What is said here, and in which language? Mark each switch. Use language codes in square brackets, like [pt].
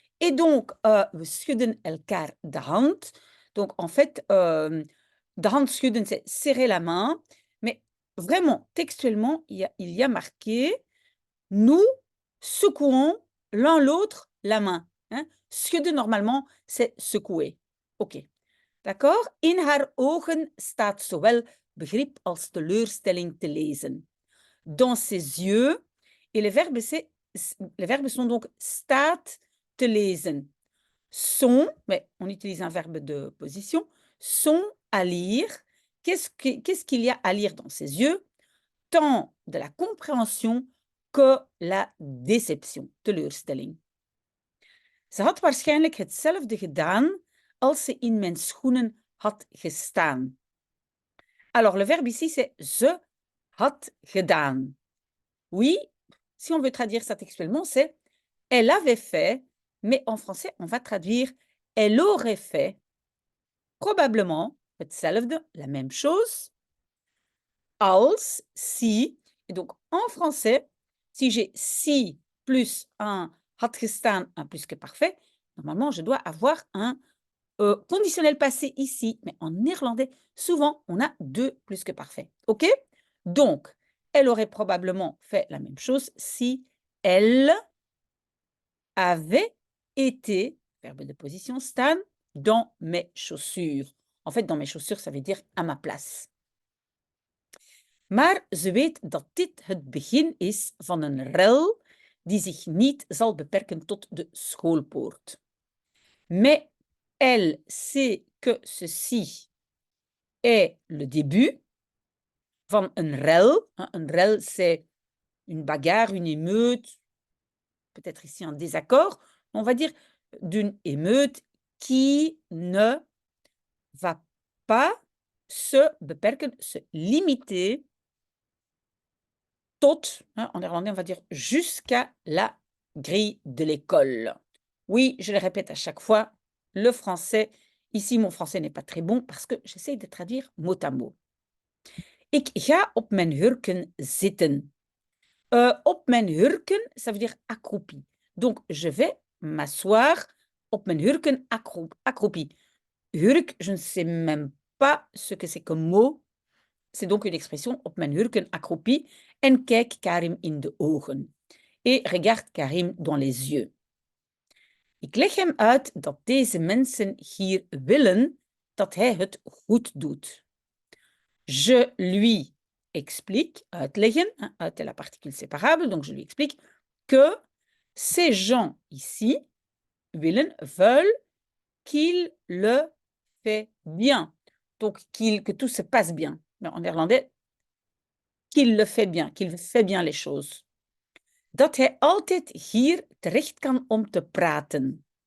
[fr] Et donc, [nl] we schudden elkaar de hand. [fr] Donc, en fait, [nl] de hand schudden, [fr] c'est serrer la main. Mais vraiment, textuellement, il y a marqué nous secouons l'un l'autre la main. Hein? Schudden, normalement, c'est secouer. OK. D'accord? [nl] In haar ogen staat zowel begrip als teleurstelling te lezen. [fr] Dans ses yeux, et les verbes sont donc [nl] staat te lezen. [fr] Sont, mais on utilise un verbe de position, sont à lire. Qu'est-ce qu'il y a à lire dans ses yeux? Tant de la compréhension que la deception, teleurstelling. [nl] Ze had waarschijnlijk hetzelfde gedaan als ze in mijn schoenen had gestaan. [fr] Alors, le verbe ici, c'est [nl] ze had gedaan. [fr] Oui, si on veut traduire ça textuellement, c'est elle avait fait, mais en français, on va traduire elle aurait fait, probablement, hetzelfde, la même chose, als, si. Et donc, en français, si j'ai si plus un [nl] had gestaan, [fr] un plus que parfait, normalement, je dois avoir un conditionnel passé ici. Mais en néerlandais, souvent, on a deux plus que parfait. OK? Donc, elle aurait probablement fait la même chose si elle avait été, verbe de position, staan, dans mes chaussures. En fait, dans mes chaussures, ça veut dire à ma place. [nl] Maar ze weet dat dit het begin is van een rel die zich niet zal beperken tot de schoolpoort. [fr] Mais elle sait que ceci est le début [nl] van een rel. Een rel, [fr] c'est une bagarre, une émeute, peut-être ici un désaccord. On va dire d'une émeute qui ne va pas se beperken, se limiter tot, hein, en néerlandais, on va dire jusqu'à la grille de l'école. Oui, je le répète à chaque fois, le français, ici mon français n'est pas très bon parce que j'essaie de traduire mot à mot. [nl] Ik ga op mijn hurken zitten. [fr] Op mijn hurken, ça veut dire accroupi. Donc, je vais m'asseoir [nl] op mijn hurken [fr] accroupi. Hurk, je ne sais même pas ce que c'est comme mot. C'est donc une expression [nl] op mijn hurken [fr] accroupi. [nl] En kijk Karim in de ogen. [fr] Et regarde Karim dans les yeux. [nl] Ik leg hem uit dat deze mensen hier willen dat hij het goed doet. [fr] Je lui explique, uitleggen, uit est la particule séparable, donc je lui explique que ces gens ici veulent qu'il le fait bien. Donc, que tout se passe bien. Mais en néerlandais, qu'il le fait bien, qu'il fait bien les choses. [nl] Dat hij altijd hier terecht kan om te praten.